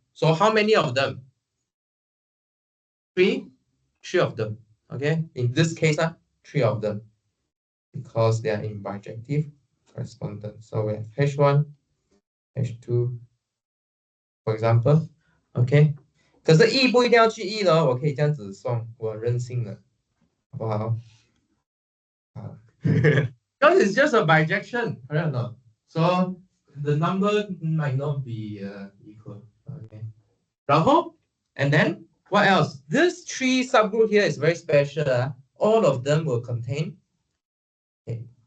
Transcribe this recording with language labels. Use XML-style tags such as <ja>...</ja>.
<en>So how many of them? 3 of them. Okay, in this case, 3 of them, because they are in bijective correspondence. So we have H1, H2, for example.</en> <zh>Okay, 可是 E 不一定要去 E 的，我可以这样子算，我任性的，好不好？</zh> <en>Because it's just a bijection, correct or not? So the number might not be equal. Okay.</en> <zh>然后</zh> <en>and then what else? This 3 subgroup here is very special. All of them will contain. Okay.</en>